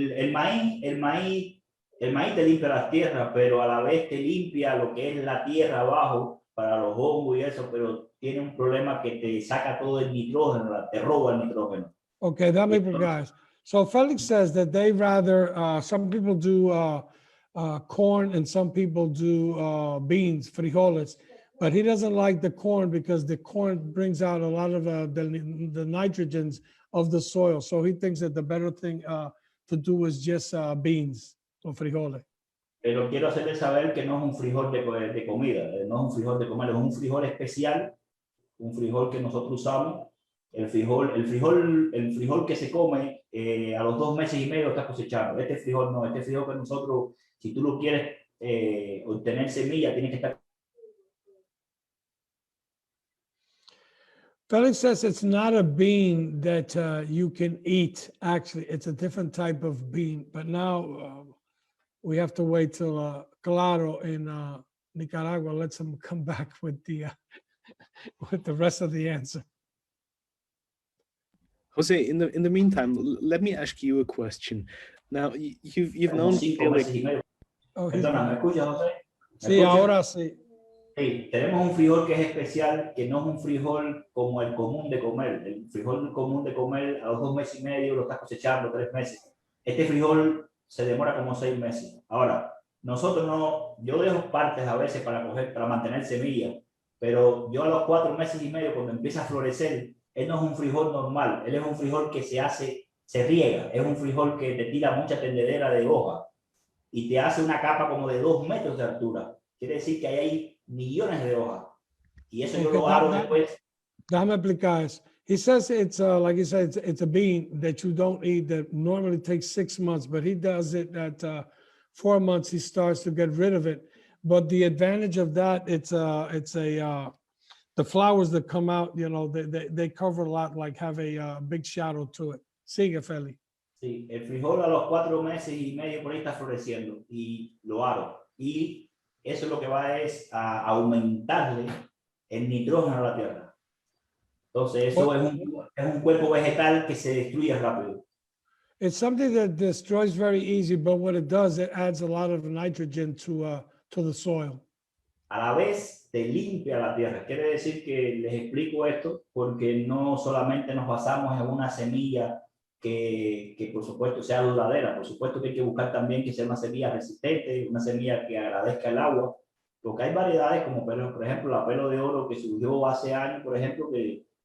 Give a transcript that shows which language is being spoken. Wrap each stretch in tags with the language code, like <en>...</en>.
<es>El maíz te limpia las tierras, pero a la vez te limpia lo que es la tierra abajo para los hongos y eso, pero tiene un problema que te saca todo el nitrógeno, te roba el nitrógeno.</es> <en>Okay, that may be guys. So Felix says that they rather, some people do corn and some people do beans, frijoles, but he doesn't like the corn because the corn brings out a lot of the nitrogens of the soil. So he thinks that the better thing to do is just beans or frijoles.</en> <es>Pero quiero hacerles saber que no es un frijol de comida, no es un frijol de comer, es un frijol especial, un frijol que nosotros usamos. El frijol que se come a los 2 meses y medio está cosechando. Este frijol no, este frijol que nosotros, si tú lo quieres obtener semilla, tienes que estar.</es> <en>Felix says it's not a bean that you can eat. Actually, it's a different type of bean. But now we have to wait till Claro in Nicaragua lets him come back with the rest of the answer. Jose, in the meantime, let me ask you a question. Now, you've known Felix. Oh,</en> <es>Perdona, ¿me escuchas, José? Sí, ahora sí. Sí, tenemos un frijol que es especial, que no es un frijol como el común de comer. El frijol común de comer a los 2 meses y medio lo estás cosechando 3 meses. Este frijol se demora como 6 meses. Ahora, nosotros no, yo dejo partes a veces para mantener semillas, pero yo a los 4 meses y medio, cuando empieza a florecer, él no es un frijol normal, él es un frijol que se riega, es un frijol que te tira mucha tendedera de hoja y te hace una capa como de 2 metros de altura. Quiere decir que ahí hay millones de hojas. Y eso yo lo hago después. Déjame explicar.</es> <en>He says it's like he said, it's a bean that you don't eat that normally takes 6 months, but he does it at 4 months. He starts to get rid of it. But the advantage of that, the flowers that come out, you know, they cover a lot, like have a big shadow to it.</en> <es>Sigue, Feli. Sí, el frijol a los 4 meses y medio por ahí está floreciendo y lo aro. Y eso lo que va es a aumentarle el nitrógeno a la tierra. Entonces eso es un cuerpo vegetal que se destruye rápido.</es> <en>It's something that destroys very easy, but what it does, it adds a lot of nitrogen to the soil.</en> <es>A la vez te limpia la tierra. Quiere decir que les explico esto porque no solamente nos basamos en una semilla que por supuesto sea duradera, por supuesto que hay que buscar también que sea una semilla resistente, una semilla que agradezca el agua, porque hay variedades como por ejemplo la pelo de oro que surgió hace años, por ejemplo, que</es>